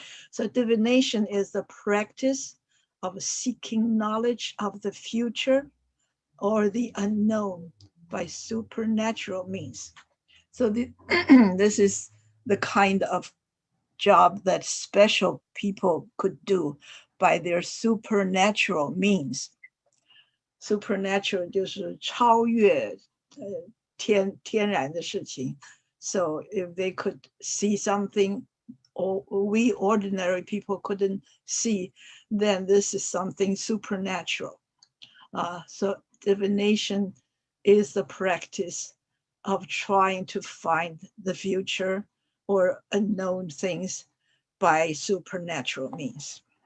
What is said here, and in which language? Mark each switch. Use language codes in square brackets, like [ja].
[en] So divination is the practice of seeking knowledge of the future or the unknown by supernatural means. So this is the kind of job that special people could do by their supernatural means. [zh] Supernatural 就是超越天然的事情， [en] So if they could see something or we ordinary people couldn't see, then this is something supernatural. So divination is the practice of trying to find the future or unknown things by supernatural means.